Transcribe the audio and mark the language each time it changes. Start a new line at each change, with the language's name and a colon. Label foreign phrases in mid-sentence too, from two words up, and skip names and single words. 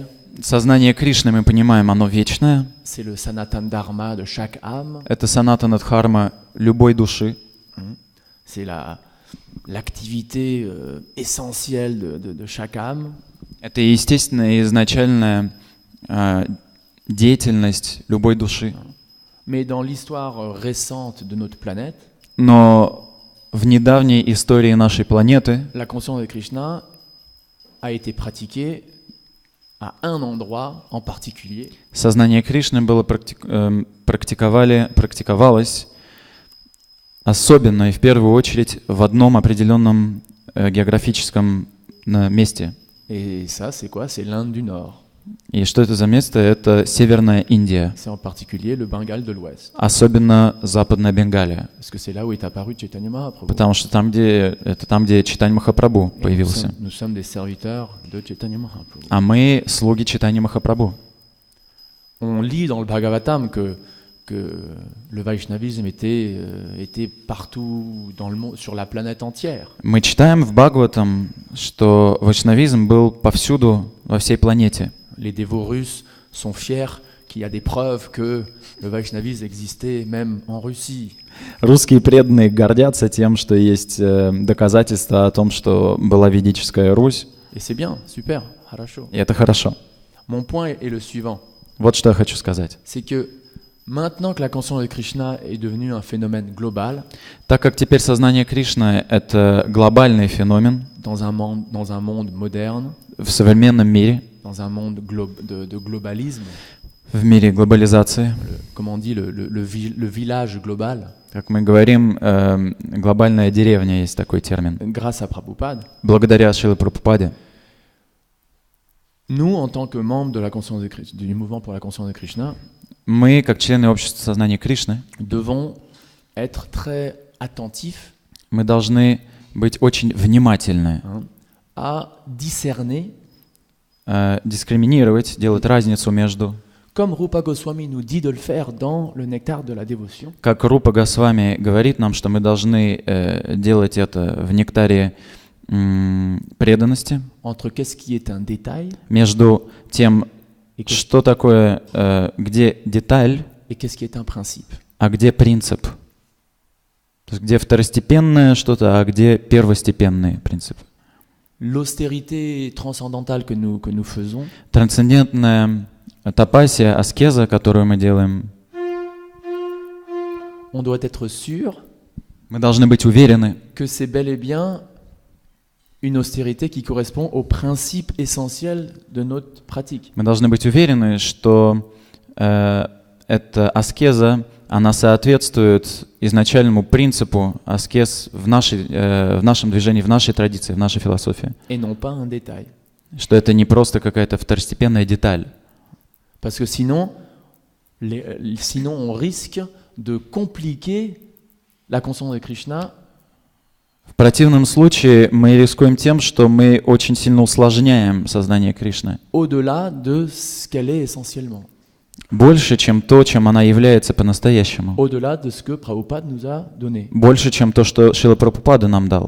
Russian: Сознание Кришны, мы понимаем, оно вечное.
French: C'est le Sanatan Dharma de chaque âme.
Russian: Это санатана дхарма любой души.
French: C'est l'activité essentielle de chaque âme.
Russian: Это естественная и изначальная деятельность любой души.
French: Mais dans l'histoire récente de notre planète,
Russian: Но в недавней истории нашей планеты
French: la conscience de Krishna a été pratiquée à un endroit en particulier.
Russian: сознание Кришны было практиковалось особенно и в первую очередь в одном определенном географическом месте.
French: Et ça, c'est quoi? C'est l'Inde du Nord.
Russian: И что это за место? Это Северная Индия,
French: C'est en particulier le Bengale de l'Ouest.
Russian: особенно Западная Бенгалия,
French: Parce que c'est là où est apparu Chaitanya Mahaprabhu.
Russian: потому что там, где Чайтанья Махапрабху
French: Et
Russian: появился.
French: nous sommes des serviteurs de Chaitanya Mahaprabhu.
Russian: А мы слуги Чайтаньи Махапрабху.
French: On lit dans le Bhagavatam que le Vaishnavisme était partout dans le monde, sur la planète entière.
Russian: Мы читаем в Бхагаватам, что вайшнавизм был повсюду, во всей планете.
French: Les dévots russes sont fiers qu'il y a des preuves que le Vaishnavisme existait même en Russie.
Russian: Русские преданные гордятся тем, что есть доказательства о том, что была ведическая Русь,
French: Et c'est bien, super,
Russian: harasho. и это хорошо.
French: Mon point est le suivant,
Russian: Вот что я хочу сказать.
French: c'est que maintenant que la conscience de Krishna est devenue un phénomène global,
Russian: Так как теперь сознание Кришны — это глобальный феномен
French: dans un monde moderne,
Russian: в современном мире,
French: dans un monde de globalisme,
Russian: в мире глобализации,
French: comme on dit, le village global,
Russian: как мы говорим, глобальная деревня, есть такой термин.
French: grâce à Prabhupada,
Russian: Благодаря Шриле Прабхупаде
French: nous, en tant que membres de la conscience du mouvement pour la conscience de Krishna,
Russian: мы, как члены общества сознания Кришны,
French: devons être très attentifs
Russian: мы должны быть очень внимательны,
French: à discerner,
Russian: дискриминировать, делать разницу между,
French: comme Rupa Goswami nous dit de le faire dans le Nectar de la dévotion,
Russian: как Рупа Госвами говорит нам, что мы должны делать это в нектаре преданности,
French: entre qu'est-ce qui est un détail
Russian: между тем, Что такое, где деталь,
French: et qu'est-ce qui est un principe.
Russian: а где принцип? То есть где второстепенное что-то, а где первостепенные принципы?
French: L'austérité transcendantale que nous faisons,
Russian: Трансцендентная тапасия, аскеза, которую мы делаем,
French: on doit être sûr
Russian: мы должны быть уверены,
French: que c'est bel et bien une austérité qui correspond au principe essentiel de notre pratique.
Russian: мы должны быть уверены, что эта аскеза, она соответствует изначальному принципу аскез в нашем движении, в нашей традиции, в нашей философии.
French: Et non pas un détail.
Russian: Что это не просто какая-то второстепенная деталь.
French: Parce que sinon on risque de compliquer la conscience de Krishna.
Russian: В противном случае мы рискуем тем, что мы очень сильно усложняем сознание Кришны.
French: Au-delà de ce qu'elle est essentiellement.
Russian: Больше, чем то, чем она является по-настоящему.
French: Au-delà de ce que Prabhupada nous a donné.
Russian: Больше, чем то, что Шрила Прабхупада нам дал.